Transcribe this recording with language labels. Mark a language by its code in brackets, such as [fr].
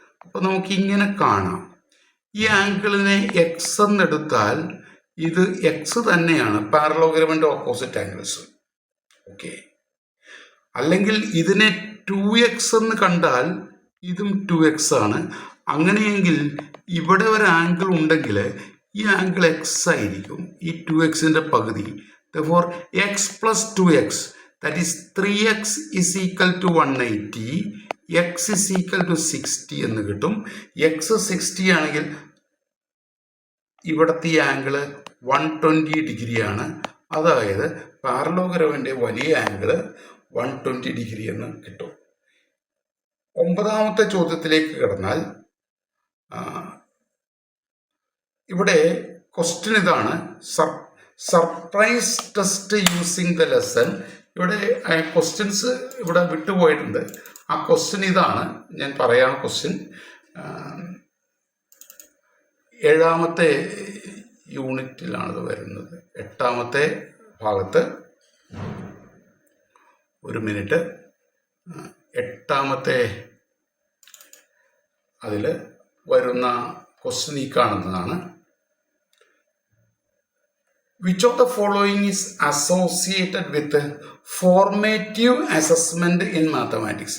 [ml] അപ്പോൾ നമുക്ക് ഇങ്ങനെ കാണാം. ഈ ആംഗിളിനെ എക്സ് എന്നെടുത്താൽ ഇത് എക്സ് തന്നെയാണ്, പാരലോഗ്രാമിൻ്റെ ഓപ്പോസിറ്റ് ആംഗിൾസ്. ഓക്കെ, അല്ലെങ്കിൽ ഇതിനെ 2x എന്ന് കണ്ടാൽ ഇതും 2x ആണ്. അങ്ങനെയെങ്കിൽ ഇവിടെ ഒരു ആംഗിൾ ഉണ്ടെങ്കിൽ ഈ ആംഗിൾ എക്സ് ആയിരിക്കും, ഈ 2xൻ്റെ പകുതി. [en] therefore x plus 2x, that is 3x is equal to 180, x is equal to 60 [ml] എന്ന് കിട്ടും. x 60 ആണെങ്കിൽ ഇവിടുത്തെ ഈ ആംഗിള് 120 ഡിഗ്രിയാണ്. അതായത് പാരലോഗ്രാമിൻ്റെ വലിയ ആംഗിള് 120 ഡിഗ്രി എന്ന് കിട്ടും. 9ാമത്തെ ചോദ്യത്തിലേക്ക് കടന്നാൽ ഇവിടെ ക്വസ്റ്റ്യൻ ഇതാണ്. [en] Surprise test using the lesson. [ml] ഇവിടെ ക്വസ്റ്റ്യൻസ് ഇവിടെ വിട്ടുപോയിട്ടുണ്ട്. ആ ക്വസ്റ്റ്യൻ ഇതാണ്, ഞാൻ പറയാം ക്വസ്റ്റ്യൻ. 7ാമത്തെ യൂണിറ്റിലാണിത് വരുന്നത്. 8ാമത്തെ ഭാഗത്ത്, ഒരു മിനിറ്റ്, 8ാമത്തെ അതിൽ വരുന്ന ക്വസ്റ്റ്യൻ ഈ കാണുന്നതാണ്. [en] Which of the following is associated with formative assessment in mathematics?